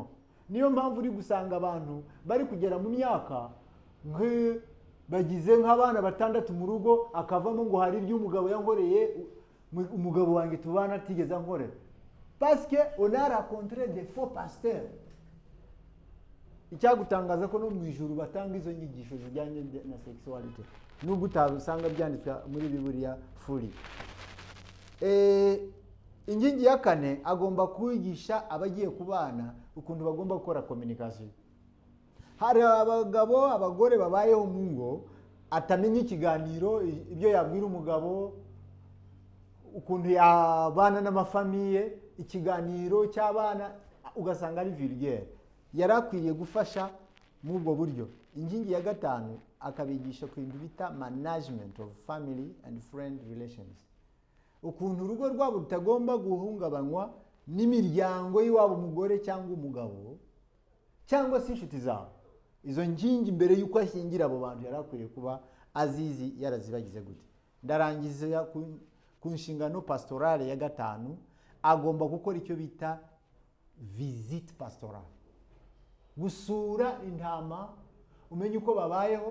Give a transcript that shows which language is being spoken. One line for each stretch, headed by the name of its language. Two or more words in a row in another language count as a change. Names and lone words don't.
Kinyarwanda: Niyo mpamvu uri gusanga abantu bari kugera mu myaka bagize nk'abana 6 mu rugo, akavamo ngo hari iby'umugabo yankoreye umugabo wanjye tubana atigeze ankorera,
French: parce que on a rencontré des faux pasteurs.
Kinyarwanda: Icyagutangaza ko no mu ijuru batanga izo nyigisho zijyanye na sexualité, nubwo utabusanga byanditswe muri Bibiliya fully. Ingingi ya kane, agomba kwigisha abagiye kubana ukuntu bagomba gukora communication. Hari abagabo abagore babayeho mu ngo atamenya ikiganiro, ibyo yabwira umugabo, ukuntu yabana n'amafamiye, ikiganiro cy'abana ugasanga ari vulgaire. Yarakwiriye gufasha mu ubwo buryo. Ingingi ya gatanu, akabigisha ku bintu bita
English: management of family and friend relations,
Kinyarwanda: ukuntu urugo rwabo rutagomba guhungabanywa n'imiryango y'iwabo umugore cyangwa umugabo cyangwa se inshuti zabo. Izo ngingi mbere yuko ashyingira abo bantu yarakwiriye kuba azizi, yarazibagize gute. Ndarangiza ku nshingano pastorale ya gatanu, agomba gukora icyo bita
French: visite pastorale,
Kinyarwanda: gusura intama, umenye uko babayeho.